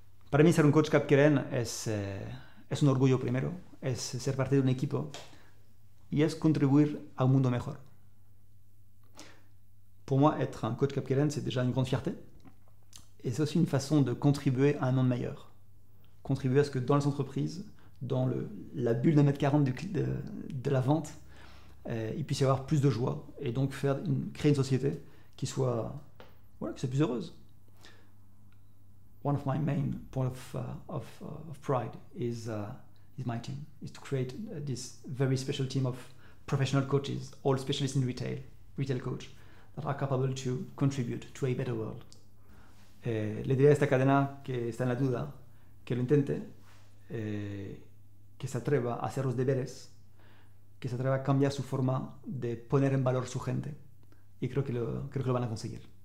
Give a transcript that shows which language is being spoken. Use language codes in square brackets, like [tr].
[es] Para mí ser un coach Capqueren es un orgullo primero, es ser parte de un equipo y es contribuir a un mundo mejor. [fr] Pour moi, être un coach Capqueren, c'est déjà une grande fierté. Et c'est aussi une façon de contribuer à un monde meilleur. Contribuer à ce que dans les entreprises, dans la bulle de 1m40 de la vente, il puisse y avoir plus de joie et donc créer une société qui soit plus heureuse. [en] One of my main points of pride is my team, is to create this very special team of professional coaches, all specialists in retail coach, that are capable to contribute to a better world. [es] Le diré a esta cadena que está en la duda, que lo intente, que se atreva a hacer los deberes, que se atreva a cambiar su forma de poner en valor su gente, y creo que lo van a conseguir.